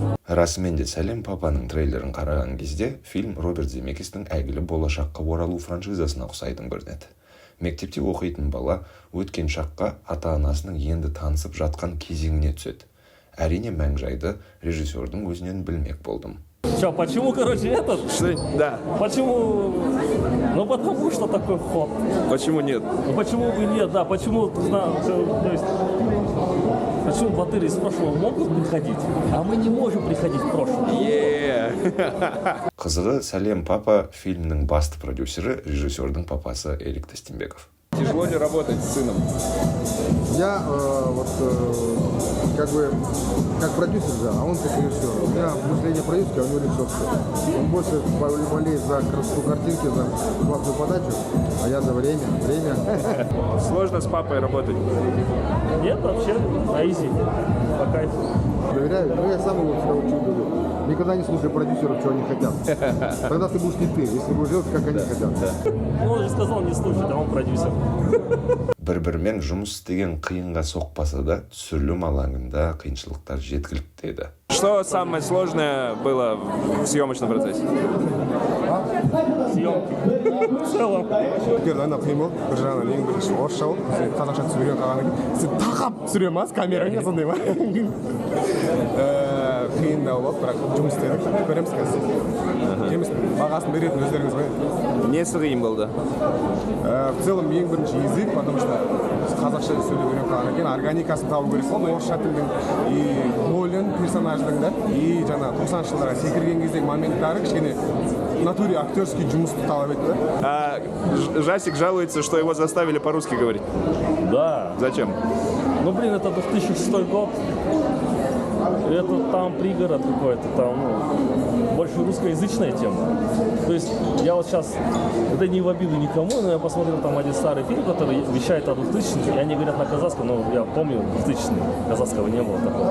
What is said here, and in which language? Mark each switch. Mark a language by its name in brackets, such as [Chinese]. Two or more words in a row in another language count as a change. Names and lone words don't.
[Kazakh] Расымен де «Сәлем, папаның» трейлерін қараған кезде фильм Роберт Земекистің әйгілі болашаққа оралу франшизасына ұқсайтын көрінеді. Мектепте оқитын бала өткен шаққа ата-анасының енді танысып жатқан кезеңіне түседі. Әрине мән-жайды режиссердің өзінен білмек болдым. [Russian] Что, почему, этот? Да. Почему? Ну, потому что такой ход. Почему нет? Ну, почему бы нет, да, почему, то есть, почему батыры из прошлого могут приходить, а мы не можем приходить в прошлое? [Kazakh] Қызығы «Сәлем, папа» фильмнің басты продюсері режиссердің папасы Эрик Тастенбеков. [Russian] Тяжело ли работать с сыном? Я как продюсер, да, а он как режиссер. У меня мышление продюсера, а у него режиссерское. Он больше болеет за красоту картинки, за классную подачу, а я за время. Сложно с папой работать? Нет, вообще, на изи, по кайфу. Доверяю, но я сам его всегда очень люблю. Никогда не слушай продюсеров, чего они хотят. Тогда ты будешь не ты, если будешь делать, как они хотят. Ну, он же сказал не слушать, а он продюсер. [Kazakh] Бір-бірімен жұмыс істеген қиынға соқпаса да, түсірілім алаңында қиыншылықтар жеткілікті еді. [Russian] Что самое сложное было в съемочном процессе? Съемки. В целом. [Kazakh] Ана қиын болды. Бір жағынан ең бірінші орысша болды. Сен қазақша түсірген қалғаннан кейін сен тақап түсіре ма камераға сондай ма? Қиындау болды, бірақ жұмыс істедік. Көреміз қазір. Жеміс бағасын беретін өздеріңіз ғой. Несі қиын болды? [Russian] В целом [Kazakh] ең бірінші [Russian] язык, потому что [Kazakh] қазақша сөйлеп үйреніп қалғаннан кейін органикасын табу керек болды. Орысша тілдің и рөлін, персонаждың да, и жаңа 90-шы жылдарға секірген кездегі моменттары кішкене [Russian] в натуре актерский [Kazakh] жұмысты талап етті. [Russian] Жасик жалуется, что его заставили по-русски говорить. Да. Зачем? Ну, блин, это 2006 год. Это там пригород какой-то, там, больше русскоязычная тема. То есть я вот сейчас, это не в обиду никому, но я посмотрел там один старый фильм, который вещает о 2000-х, и они говорят на казахском, но я помню 2000-х, казахского не было такого.